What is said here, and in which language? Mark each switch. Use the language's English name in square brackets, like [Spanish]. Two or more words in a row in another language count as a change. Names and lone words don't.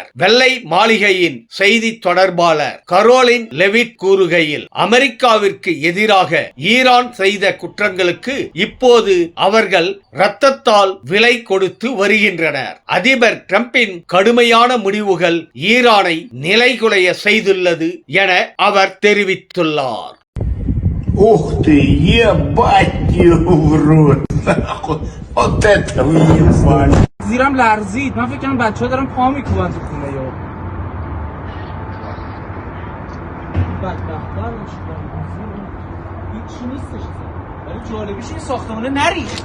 [Tamil] வெள்ளை மாளிகையின் செய்தி தொடர்பாளர் கரோலின் லெவிட் கூறுகையில், அமெரிக்காவிற்கு எதிராக ஈரான் செய்த குற்றங்களுக்கு இப்போது அவர்கள் இரத்தத்தால் விலை கொடுத்து வருகின்றனர். அதிபர் ட்ரம்பின் கடுமையான முடிவுகள் ஈரானை நிலைகுலைய செய்துள்ளது என அவர் தெரிவித்துள்ளார். [Russian] Ух ты, ебать его в рот, нахуй, вот это въебали. [Persian] زیرم لرزید. من فکر کنم بچه‌ها دارن پا میکوبن تو خونه یا بدبخت‌تر میشن. هیچی نیستش. ولی جالبیش این ساختمونه نریخت.